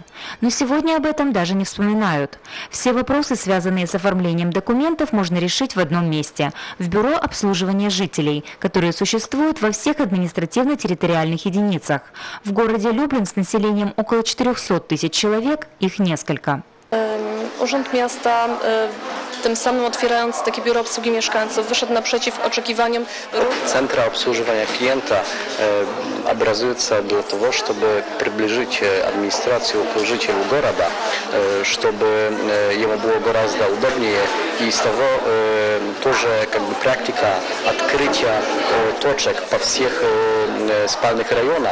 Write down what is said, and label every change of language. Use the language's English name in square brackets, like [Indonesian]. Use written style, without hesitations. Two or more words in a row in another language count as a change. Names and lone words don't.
[Russian] Но сегодня об этом даже не вспоминают. Все вопросы, связанные с оформлением документов, можно решить в одном месте – в бюро обслуживания жителей, которые существуют во всех административно-территориальных единицах. В городе Люблин с населением около 400 тысяч человек их несколько. [Polish] Urząd Miasta, tym samym otwierając takie biuro obsługi mieszkańców, wyszedł naprzeciw oczekiwaniom. [Russian] Центра обслуживания клиента образуется для того, чтобы приближить администрацию к жителю города, чтобы ему было гораздо удобнее. И из того тоже практика открытия точек по всех спальных районах.